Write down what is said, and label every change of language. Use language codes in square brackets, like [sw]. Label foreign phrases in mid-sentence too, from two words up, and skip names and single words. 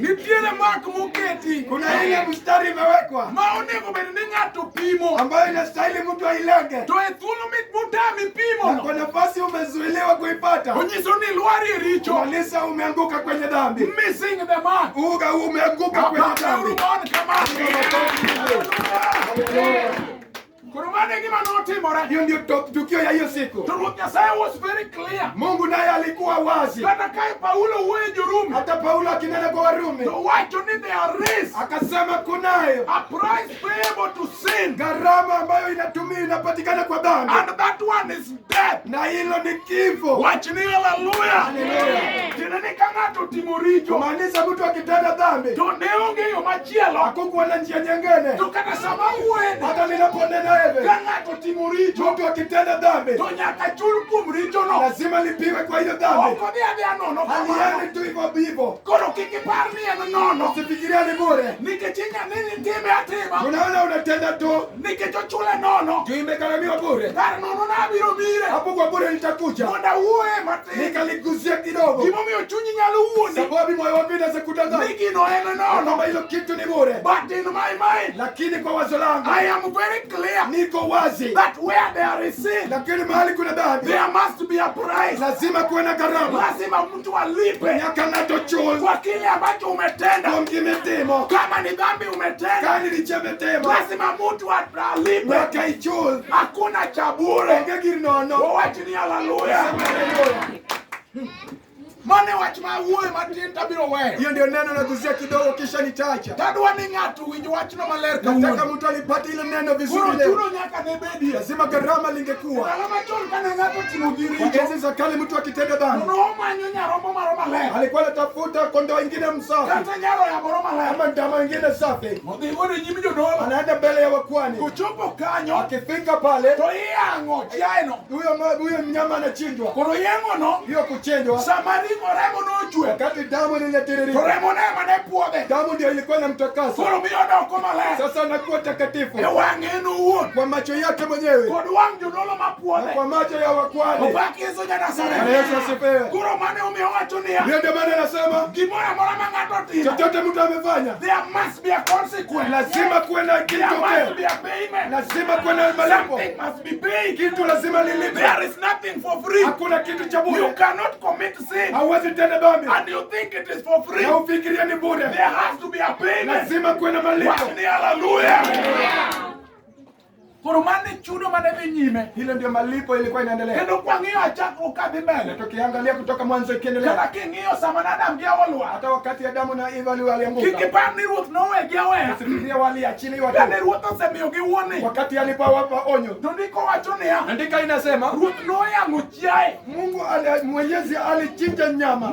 [luo] Nitiere mark moketi. [sw] Kuna ile mstari imewekwa [luo] Ma onego bed ni ng'ato pimo. [sw] ambayo inastahili mtu ailenge, [luo] To e thuolo mutami [sw] na [luo] pimo [sw] kwa [luo] no, [sw] nafasi umezuiliwa kuipata, [luo] onyiso ni lwari e richo. [sw] malisa umeanguka kwenye dhambi. [en] Missing the mark. [sw] Umeanguka kwenye dhambi. [luo] Koro mane gima notimore. [sw] Hiyo ndio tukio ya hiyo siku. [luo] To Ruoth Nyasaye [en] was very clear. [sw] Mungu naye alikuwa wazi. [luo] Kata kae Paulo wuoyo Jorumi, [sw] Hata Paulo akinena kwa Warumi [luo] to wacho ni [en] there is [sw] akasema kunayo [en] a price payable to sin, [sw] gharama ambayo inapatikana kwa dhambi, [en] and that one is death. [sw] na hilo ni kifo. [luo] Wach ni haleluya. [sw] Haleluya. [luo] Tiende ni ka ng'ato otimo richo, [sw] Kumaanisha mtu akitenda dhambi [luo] to ne onge yo machielo. [sw] hakukuwa na njia nyingine. [luo] To kata sama wuoyeni, [sw] Hata ninaponena hivi, [luo] ka ng'ato otimo richo, [sw] mtu akitenda dhambi [luo] to nyaka chul kuom richo no. [sw] lazima lipiwe kwa hiyo dhambi. [luo] Ok odhi adhiya nono kamano. [sw] Halieni tu hivyo hivyo. [luo] Koro kik ipar ni en nono, [sw] Usifikiria ni bure. [luo] nikech inyani itime atima, [sw] Unaona unatenda tu [luo] nikech ochule nono. [sw] tu, imegharamiwa bure. [luo] Kar nono nabiro bire [sw] Hapo kwa bure nitakuja [luo] mondo awuoye matin. [sw] nikaligusia kidogo, [luo] Gimomiyo chunyi nyalo wuondi [sw] sababu moyo wako inaweza [luo] ni [sw] kudanganya [luo] gino en nono, [sw] kwamba hilo kitu ni bure, [en] but in my mind [sw] lakini kwa wazo langu [en] I am very clear [sw] niko wazi. [en] that where there is sin, [sw] Lakini mahali kuna dhambi [en] there must be a price. [sw] lazima kuwe na gharama. Lazima mtu alipe [luo] Nyaka nachochul [sw] kwa kile ambacho umetenda. [luo] kwa kimetemo, [sw] Kama ni dhambi umetenda, [luo] kani lichemetemo [sw] lazima mtu alipe. [luo] nyaka ichul. [sw] Hakuna cha bure. [luo] Onge gir nono. Wawachi ni haleluya. [sw] Haleluya. [luo] Mane wach ma wuoyo matin tabiro weyo. [sw] Hiyo ndio neno nagusia kidogo kisha nitacha. [luo] Tadwa ni ng'ato winj wachno maler [sw] Nataka [luo] kawuono. [sw] mtu alipate ile neno vizuri [luo] Koro [sw] leo. [luo] chuno nyaka ne bedie. [sw] Lazima gharama lingekuwa. [luo] Ndalo machon kane ng'ato timo [sw] Kwa [luo] giricho, [sw] enzi za kale mtu akitenda dhambi [luo] nomanyo nyarombo maro maler, [sw] alikuwa anatafuta kondoo wengine msafi [luo] kata nyaroya moro maler, [sw] ama ndama wengine safi, [luo] modhi godo e nyim jodolo. [sw] anaenda mbele ya wakwani. [luo] Kochopo kanyo, [sw] Akifika pale, [luo] to iyang'o chiaye no. [sw] huyo mnyama anachinjwa. [luo] Koro yeng'ono, [sw] Hiyo kuchinjwa, [luo] sama ring'o remo nochwe, [sw] wakati damu [luo] to [sw] linatiririka, [luo] remo ne ema ne puodhe. [sw] damu ndio ilikuwa inamtakasa. [luo] Koro miyo odoko maler [sw] Sasa anakuwa takatifu [luo] e wang'e en owuon, [sw] kwa macho yake mwenyewe [luo] kod wang' jodolo [sw] na [luo] mapuodhe. [sw] kwa macho ya wakwani. [luo] Opak Yesu [sw] Bwana [luo] Nyasaye. [sw] Yesu asifiwe. [luo] Koro mane omiyo wacho niya, [sw] Hiyo ndio maana anasema [luo] gimoro amora ma ng'ato timo, [sw] chochote mtu amefanya [en] there must be a consequence. [sw] lazima kuwe na [en] There must [sw] kitokeo, [en] be a payment. [sw] lazima kuwe na malipo. [en] Something must be paid. [sw] Kitu lazima lilipe. [en] There is nothing for free. [sw] Hakuna kitu cha [en] You [sw] bure. [en] cannot commit sin [sw] Hauwezi tenda dhambi [en] and you think it is for free. [sw] na ufikirie ni bure. [en] There has to be a payment. [sw] Lazima kuwe na malipo. [luo] Wachni haleluya. Koro mane chudo mane dhi nyime. [sw] Hilo ndio malipo ilikuwa inaendelea. [luo] Kendo kwang'iyo achakruok kadhi mbele. [sw] Tukiangalia kutoka mwanzo [luo] Kata [sw] ikiendelea, [luo] king'iyo sama ne Adam gi Hawa olwar. [sw] hata wakati Adamu na Eva [luo] Kik [sw] walianguka, [luo] ipar ni Ruoth nowegi aweya. [sw] fikiria waliachiliwa [luo] Kane [sw] tu [luo] Ruoth osemiyogi warning. [sw] wakati alipowapa onyo. [luo] To ndiko wacho niya, [sw] Andika inasema [luo] Ruoth noyang'o chiaye [sw] Mungu Mwenyezi alichinja nyama,